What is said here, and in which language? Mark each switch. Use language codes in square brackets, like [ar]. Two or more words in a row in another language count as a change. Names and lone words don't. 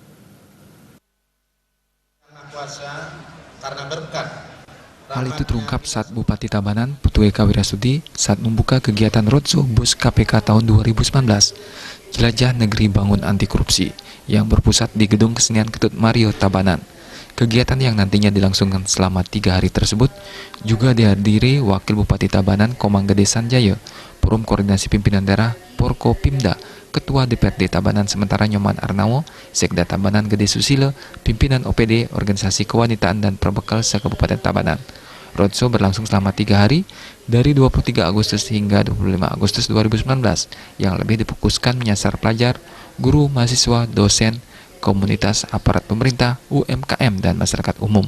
[id] Hal itu terungkap saat Bupati Tabanan, Putu Eka Wirasudi, saat membuka kegiatan Roadshow Bus KPK tahun 2019, Jelajah Negeri Bangun Anti Korupsi, yang berpusat di Gedung Kesenian Ketut Mario, Tabanan. Kegiatan yang nantinya dilangsungkan selama 3 hari tersebut juga dihadiri Wakil Bupati Tabanan Komang Gede Sanjaya, Forum Koordinasi Pimpinan Daerah Porko Pimda, Ketua DPRD Tabanan sementara Nyoman Arnawo, Sekda Tabanan Gede Susilo, Pimpinan OPD Organisasi Kewanitaan dan Perbekal se-Kabupaten Tabanan. Roadshow berlangsung selama 3 hari dari 23 Agustus hingga 25 Agustus 2019 yang lebih difokuskan menyasar pelajar, guru, mahasiswa, dosen, komunitas, aparat pemerintah, UMKM, dan masyarakat umum.